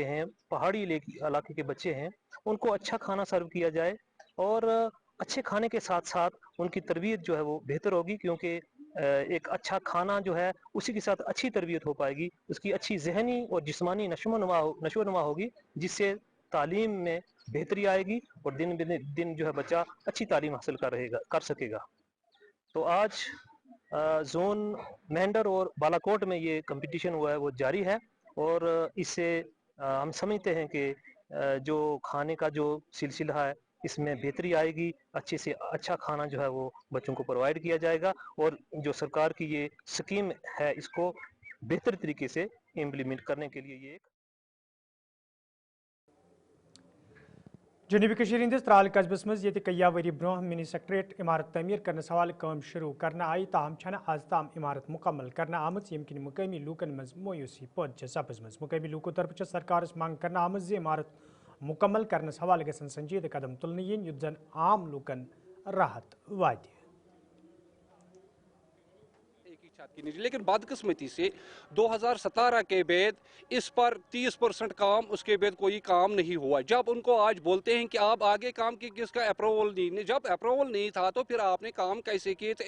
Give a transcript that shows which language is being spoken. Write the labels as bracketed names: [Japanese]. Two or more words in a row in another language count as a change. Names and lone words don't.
[Urdu] ہیں، پہاڑی علاقے کے بچے ہیں، ان کو اچھا کھانا سرو کیا جائے اور اچھے کھانے کے ساتھ ساتھ ان کی تربیت جو ہے وہ بہتر ہوگی کیونکہ ایک اچھا کھانا جو ہے اسی کے ساتھ اچھی تربیت ہو پائے گی، اس کی اچھی ذہنی اور جسمانی نشوونما ہوگی جس سے تعلیم میں بہتری آئے گی اور دن دن جو ہے بچہ اچھی تعلیم حاصل کر سکے گا. تو آج زون مینڈھر اور بالاکوٹ میں یہ کمپٹیشن ہوا ہے وہ جاری ہے اور اس سے ہم سمجھتے ہیں کہ جو کھانے کا جو سلسلہ ہے اس میں بہتری آئے گی، اچھے سے اچھا کھانا جو ہے وہ بچوں کو پرووائڈ کیا جائے گا، اور جو سرکار کی یہ سکیم ہے اس کو بہتر طریقے سے امپلیمنٹ کرنے کے لیے یہ ایک [Kashmiri] جنوبی کشمیر ہندس ترال قصبس مز یہ کیا وری برہ [English] mini secretariat [Kashmiri] عمارت تعمیر کرنس حوالہ کام شروع کرنا آئی، تاہم چھنہ آز تام عمارت مکمل کرنا آمت یم کن مقامی لوکن مز مویوسی پود سپزمز۔ مقامی لوکو طرف سرکارس مانگ کرنا آمت زی عمارت مکمل کرنس حوالہ گژھن سنجیدہ قدم تلنہ ین یت زن عام لوکن راحت واتہ۔ [Urdu] لیکن بدقسمتی سے 2017 کے بعد اس پر 30% کام، اس کے بعد کوئی کام نہیں ہوا۔ جب ان کو آج بولتے ہیں کہ آپ آگے کام کی کس کا اپروول نہیں، جب اپروول نہیں تھا تو پھر آپ نے کام کیسے کیے تھے؟